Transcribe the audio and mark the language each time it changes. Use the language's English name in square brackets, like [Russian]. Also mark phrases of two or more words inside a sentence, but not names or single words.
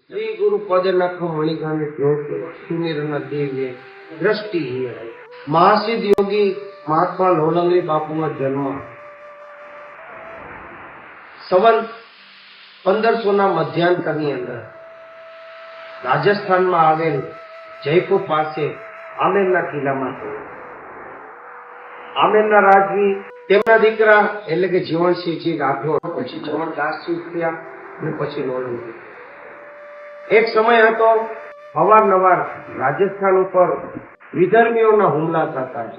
[Hindi] श्री गुरु पदनख मणिकांत ज्योत सुनिरन दिव्य दृष्टि महासिद्ध योगी महात्मा लोलंगरी बापू का जन्म संवत 1500 मध्यांतરની [Gujarati] અંદર રાજસ્થાનમાં આવેલ જયપુર પાસે આમેરના કિલ્લામાં થયો। આમેરના રાજવી તેમના દીકરા એટલે કે જીવણસિંહજી રાઠોડ પછી જીવણદાસજી થયા અને પછી લોલંગરી। એક સમય હતો અવારનવાર રાજસ્થાન ઉપર વિધર્મીઓના હુમલા થતા છે।